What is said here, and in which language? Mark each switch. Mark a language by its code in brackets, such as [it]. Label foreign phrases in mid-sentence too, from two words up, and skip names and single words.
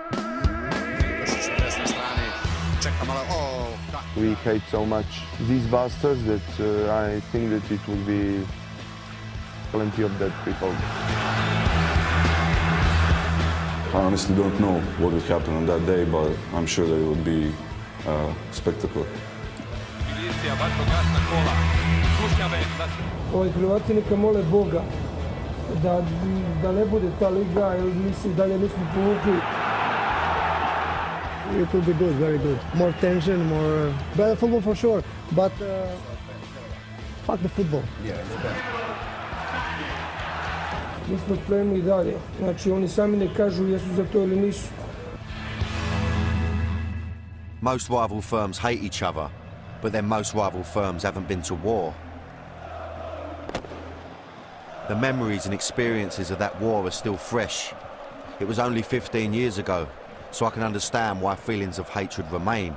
[en] We hate so much these bastards that I think that it will be plenty of dead people. I honestly don't know what would happen on that day, but I'm sure that it would be a spectacle. [sr] Hrvati neka mole Boga da ne bude ta liga, jer mislim dalje nismo povukli. [en] It will be good, very good. More tension, more better football for sure. But fuck the football. Yeah, it's better. [sr] Mi smo spremni i dalje. Znači oni sami ne kažu jesu za to ili nisu. [en] Most rival firms hate each other, but then most rival firms haven't been to war. The memories and experiences of that war are still fresh. It was only 15 years ago, so I can understand why feelings of hatred remain.